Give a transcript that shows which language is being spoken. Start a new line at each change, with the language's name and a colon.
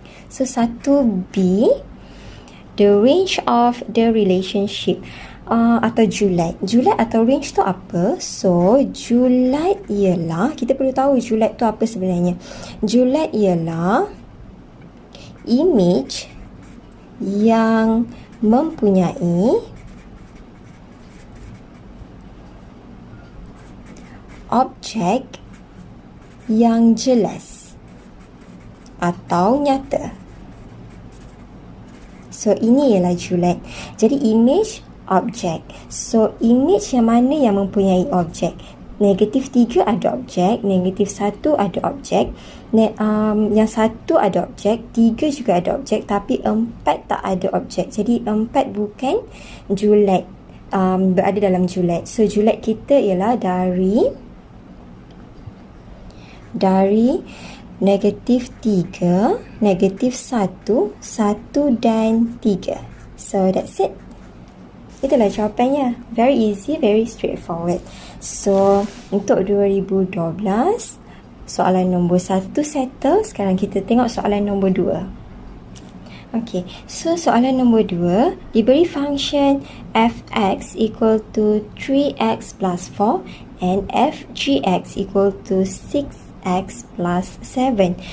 English: So, 1B, the range of the relationship.
Malay: Atau julat. Julat atau range tu apa? So, julat ialah, kita perlu tahu julat tu apa sebenarnya. Julat ialah image yang mempunyai objek yang jelas atau nyata. So, ini ialah julat. Jadi, image, objek. So, image yang mana yang mempunyai objek? Negatif 3 ada objek, negatif 1 ada objek, yang 1 ada objek, 3 juga ada objek, tapi 4 tak ada objek. Jadi, 4 bukan julat, berada dalam julat. So, julat kita ialah dari negatif 3, negatif 1, 1 dan 3.
English: So, that's it. Itulah jawapannya. Very easy, very straightforward.
Malay: So, untuk 2012, soalan nombor 1 settle. Sekarang kita tengok soalan nombor 2. Okay, so soalan nombor 2, diberi function
English: fx equal to 3x plus 4 and fgx equal to 6x plus 7.